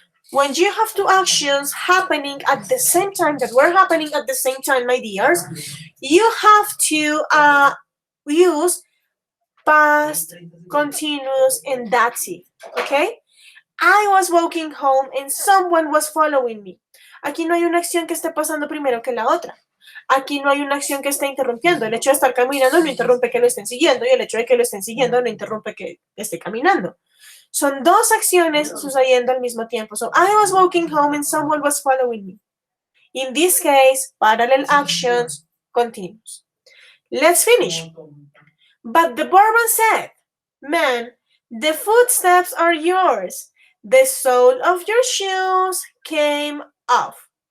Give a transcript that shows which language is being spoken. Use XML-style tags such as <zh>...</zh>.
<en>When you have two actions happening at the same time, that were happening at the same time, my dears, you have to use past, continuous, and that's it, okay? I was walking home and someone was following me.</en> <es>Aquí no hay una acción que esté pasando primero que la otra. Aquí no hay una acción que esté interrumpiendo. El hecho de estar caminando no interrumpe que lo estén siguiendo y el hecho de que lo estén siguiendo no interrumpe que esté caminando. Son dos acciones sucediendo al mismo tiempo.</es> <en>So I was walking home and someone was following me. In this case, parallel actions continues. Let's finish. But the barman said, man, the footsteps are yours. The sole of your shoes came off.</en>